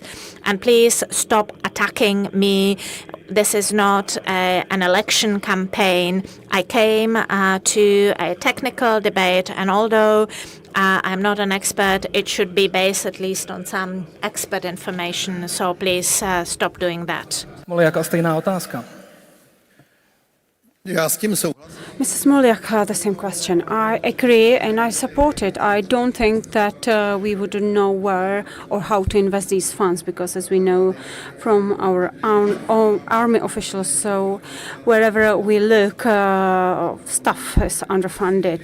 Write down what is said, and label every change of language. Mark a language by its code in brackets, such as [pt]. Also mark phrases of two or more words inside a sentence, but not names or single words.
[en] And please stop attacking me. This is not an election campaign. I came to a technical debate, and although I'm not an expert, it should be based at least on some expert information. So please stop doing that. [cs] Jaká stejná otázka? [en] Mrs. Smoliak, the same question. I agree and I support it. I don't think that we would know where or how to invest these funds because, as we know from our own army officials, so wherever we look, stuff is underfunded.